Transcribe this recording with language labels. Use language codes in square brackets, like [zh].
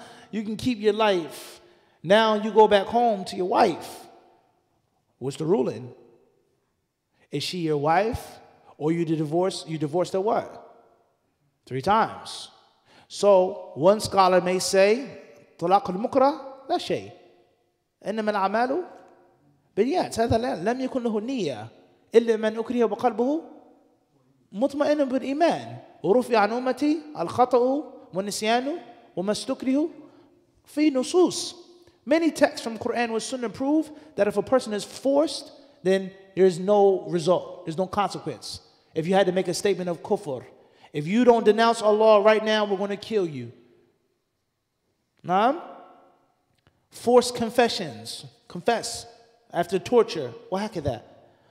[en] You can keep your life. Now you go back home to your wife. What's the ruling? Is she your wife? Or you divorced her what? 3 times. So one scholar may say, [ar] طلاق المكره لا شيء. إنما الأعمال بالنيات. هذا لم يكن له النية إلا من أكره وقلبه مطمئن بالإيمان. ورفع عن أمتي الخطأ والنسيان وما استكره في نصوص. [en] Many texts from Quran and Sunnah prove that if a person is forced, then there's no result. There's no consequence. If you had to make a statement of kufr, if you don't denounce Allah right now, we're going to kill you. Naam? Forced confessions. Confess after torture. That.